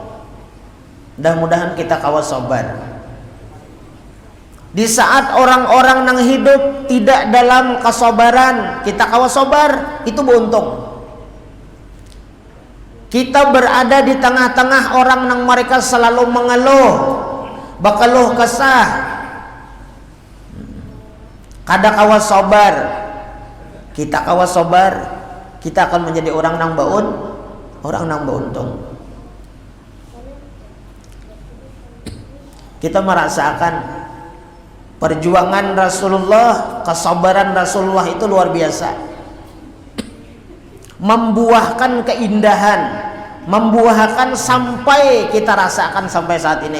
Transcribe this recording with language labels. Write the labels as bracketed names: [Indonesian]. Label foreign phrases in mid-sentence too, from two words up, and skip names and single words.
[Banjar] Mudah-mudahan kita kawa sabar. Di saat orang-orang nang hidup tidak dalam kesabaran, kita kawa sabar, itu beruntung. Kita berada di tengah-tengah orang nang mereka selalu mengeluh, bakaluh kesah, kada kawa sabar. Kita kawa sabar, kita akan menjadi orang nang beruntung. [Indonesian] Kita merasakan perjuangan Rasulullah, kesabaran Rasulullah itu luar biasa, membuahkan keindahan, membuahkan sampai kita rasakan sampai saat ini.